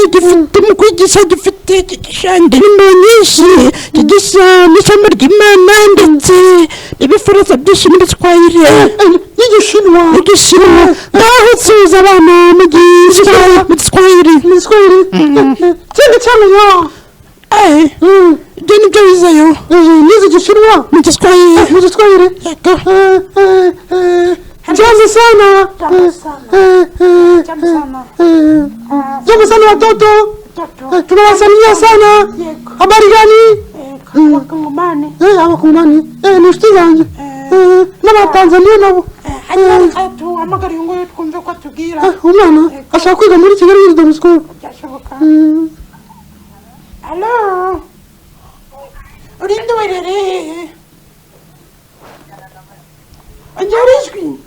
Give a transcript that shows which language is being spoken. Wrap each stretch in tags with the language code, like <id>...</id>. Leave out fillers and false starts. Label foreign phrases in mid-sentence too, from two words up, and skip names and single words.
<rw>gifite mu kwigisha gifite kigisha indirimbo nyinshi kigisha n'ijambo ry'Imana ndetse n'ibifuzo byinshi muri Swahili n'igishinwa ngaho suza abana mu Swahili cyane cyane yo ibyo ni byo wizeyo nize igishinwa mu Kiswahili</rw> <sw>jambo sana watoto tunawasalimia sana habari gani</sw> <rw>abakongomani ni inshuti zanjye n'abatanzaniya nabo tuhamagariye ngo twumve ko atubwira umwana ashaka kwiga muri Kigali Wisdom School. Alo urinde werere ongera ijwi.</rw>